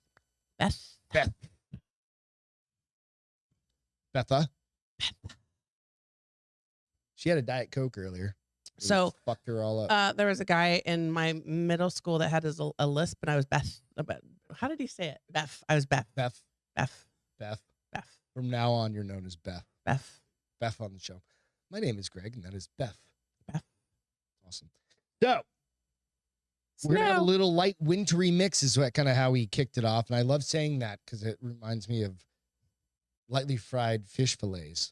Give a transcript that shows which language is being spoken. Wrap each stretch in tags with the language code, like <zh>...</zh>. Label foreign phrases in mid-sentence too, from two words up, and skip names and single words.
<en>Beth. Betha. She had a Diet Coke earlier. So fucked her all up. There was a guy in my middle school that had a lisp, and I was Beth. How did he say it? Beth. I was Beth. Beth. Beth. Beth. Beth. From now on, you're known as Beth. Beth. Beth on the show. My name is Greg, and that is Beth. Beth. Awesome. So we're going to have a little light wintry mix is kind of how we kicked it off. And I love saying that because it reminds me of lightly fried fish fillets.</en>